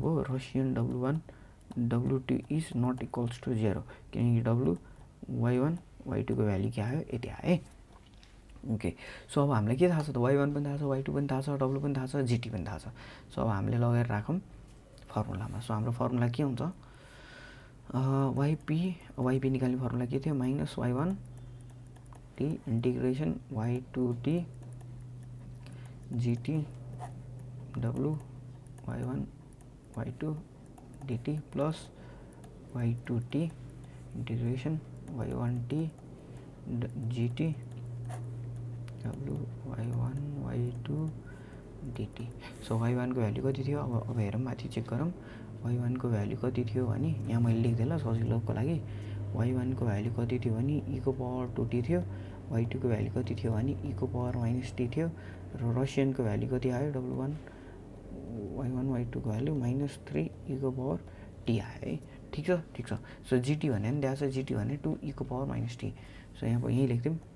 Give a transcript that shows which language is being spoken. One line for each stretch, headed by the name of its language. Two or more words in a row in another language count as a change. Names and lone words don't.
Nepali: भयो रसियन W1 W2
English: is not equals to
Nepali: 0 किनकि W Y1 Y2 को भ्यालु के आयो यति आयो है
English: okay so
Nepali: अब हामीलाई के थाहा छ त Y1 पनि थाहा छ Y2 पनि थाहा छ W पनि थाहा छ GT पनि थाहा छ सो अब हामीले लगाएर राखौँ फर्मुलामा सो हाम्रो फर्मुला के हुन्छ YP निकाल्ने फर्मुला के थियो माइनस Y1
English: T integration
Nepali: Y2T GT W Y1 Y2 DT प्लस
English: Y2T integration
Nepali: Y1T GT W Y1 Y2 DT सो Y1 को भ्यालु कति थियो अब हेरौँ माथि चेक गरौँ Y1 को भ्यालु कति थियो भने यहाँ मैले लेख्दिएँ ल सजिलोको लागि Y1 को भ्यालु कति थियो भने e को पावर 2t थियो Y2 को भ्यालु कति थियो भने e को पावर माइनस t थियो र रसियन को भ्यालु कति आयो W1 Y1 Y2 को भ्यालु माइनस 3 e को पावर t आयो है ठीक छ सो GT भने नि त्यहाँ छ GT भने 2 e को पावर माइनस t सो यहाँ यही लेख्दिउँ